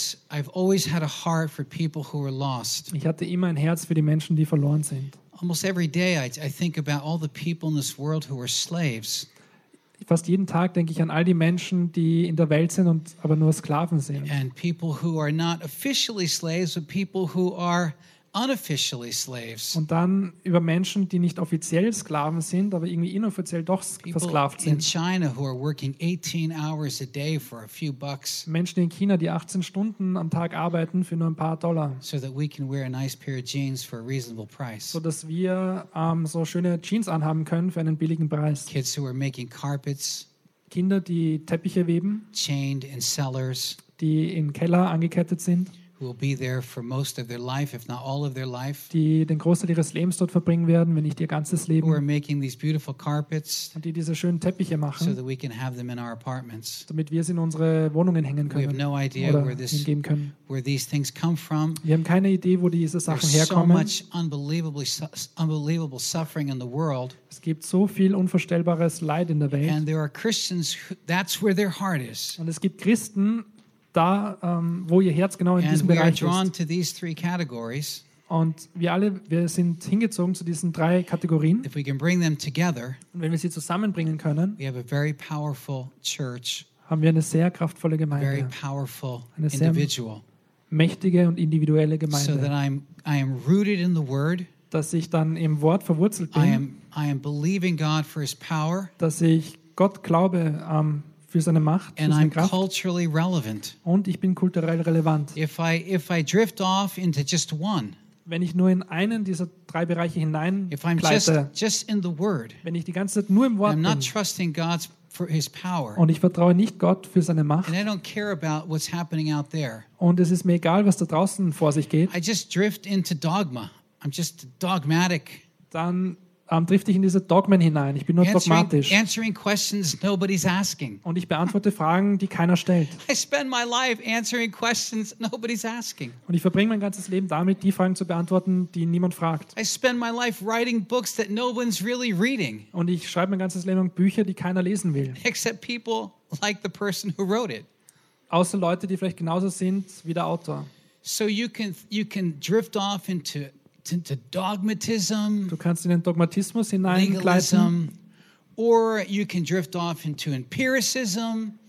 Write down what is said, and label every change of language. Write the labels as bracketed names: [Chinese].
[English] I've always had a heart for people who are lost. [German] Ich hatte immer ein Herz für die Menschen, die verloren sind. [English] Almost every day I think about all the people in this world who are slaves. [German] Fast jeden Tag denke ich an all die Menschen, die in der Welt sind und aber nur Sklaven sind. [English] And people who are not officially slaves, but people who are unofficially slaves. [German] Und dann über Menschen, die nicht offiziell Sklaven sind, aber irgendwie inoffiziell doch versklavt sind. [English] In China who are working 18 hours a day for a few bucks. [German] Menschen in China, die 18 Stunden am Tag arbeiten für nur ein paar Dollar. [English] So that we can wear a nice pair of jeans for a reasonable price. [German] So dass wir so schöne Jeans anhaben können für einen billigen Preis. [English] Kids who are making carpets. [German] Kinder, die Teppiche weben. [English] Chained in cellars. [German] Die in Keller angekettet sind. [English] Who will be there for most of their life, if not all of their life? [German] Die den Großteil ihres Lebens dort verbringen werden, wenn nicht ihr ganzes Leben. [English] Who are making these beautiful carpets? [German] Und die diese schönen Teppiche machen. [English] So that we can have them in our apartments. [German] Damit wir sie in unsere Wohnungen hängen können. [English] We have no idea where these things come from. [German] Wir haben keine Idee, wo diese Sachen [English] There's [German] herkommen. [English] So much unbelievable suffering in the world. [German] Es gibt so viel unvorstellbares Leid in der Welt. [English] And there are Christians. That's where their heart is. [German] Und es gibt Christen. Da, wo ihr Herz genau in [English] and [German] diesem [English] we [German] Bereich [English] are drawn [German] ist. [English] To these three categories. [German] Und wir alle, wir sind hingezogen zu diesen drei Kategorien. [English] If we can bring them together, [German] und wenn wir sie zusammenbringen können, [English] we have a very powerful church, [German] haben wir eine sehr kraftvolle Gemeinde. [English] Very powerful [German] eine sehr [English] individual. [German] Mächtige und individuelle Gemeinde. [English] So that I am rooted in the word, [German] dass ich dann im Wort verwurzelt bin. [English] I am believing God for his power, [German] dass ich Gott glaube, für seine Macht, [English] and [German] für seine [English] I'm culturally [German] Kraft. [English] Relevant. [German] Und ich bin kulturell relevant. [English] If I drift off into just one, [German] wenn ich nur in einen dieser drei Bereiche hineingleite, wenn ich die ganze Zeit nur im Wort bin, [English] trusting God's for his power, [German] und ich vertraue nicht Gott für seine Macht, [English] and I don't care about what's happening out there, [German] und es ist mir egal, was da draußen vor sich geht, [English] I just drift into dogma. I'm just dogmatic. [German] Dann drifte ich in diese Dogmen hinein. Ich bin nur dogmatisch. [English] Answering questions nobody's asking. [German] Und ich beantworte Fragen, die keiner stellt. [English] I spend my life answering questions nobody's asking. [German] Und ich verbringe mein ganzes Leben damit, die Fragen zu beantworten, die niemand fragt. [English] I spend my life writing books that no one's really reading. [German] Und ich schreibe mein ganzes Leben lang Bücher, die keiner lesen will. [English] Except people like the person who wrote it. [German] Außer Leute, die vielleicht genauso sind wie der Autor. [English] So you can drift off into into dogmatism, [German] du kannst in den Dogmatismus hineingleiten, [English] or you can drift off into empiricism,